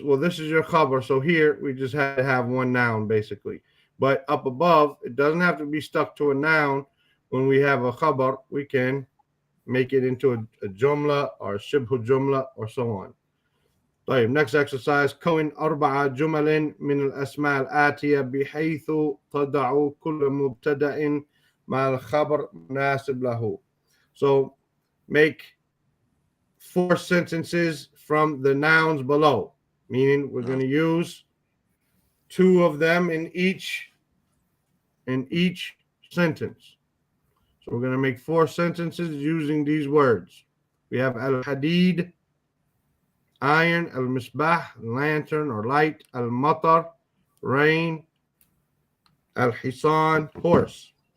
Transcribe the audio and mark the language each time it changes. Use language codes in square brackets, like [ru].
[en] Well, this is your khabar. So here we just had to have one noun basically. But up above, it doesn't have to be stuck to a noun. When we have a khabar, we can make it into a jumla or shibhu jumla or so on. [ar] طيب, [en] next exercise. [ar] كون أربع جمل من الأسماء الآتية بحيث تضع كل مبتدأ مع الخبر مناسب له. [en] So make 4 sentences from the nouns below, meaning we're going to use 2 of them in each sentence. So we're going to make 4 sentences using these words. We have al-hadid, iron, al-misbah, lantern or light, al-matar, rain, al-hisan, horse.